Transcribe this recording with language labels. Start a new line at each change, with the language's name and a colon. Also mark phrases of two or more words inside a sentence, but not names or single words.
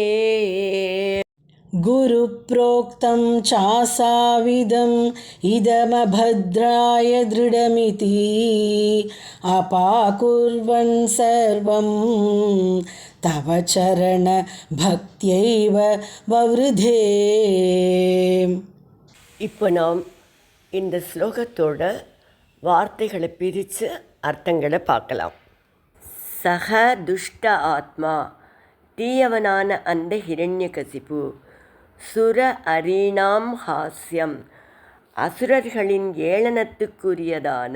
Sanskrit: गुरुप्रोक्तं चासाविदम् इदमभद्राय दृढमिति. अपाकुर्वन् सर्वं तव चरण भक्त्यैव ववृधे.
Tamil: இப்போ நாம் இந்த ஸ்லோகத்தோட வார்த்தைகளை பிரித்து அர்த்தங்களை பார்க்கலாம்.
Sanskrit: स च दुष्ट आत्मा,
Tamil: தீயவனான அந்த ஹிரண்யகசிபு.
Sanskrit: सुर अरीणाम् हास्यम्,
Tamil: அசுரர்களின் ஏளனத்துக்குரியதான.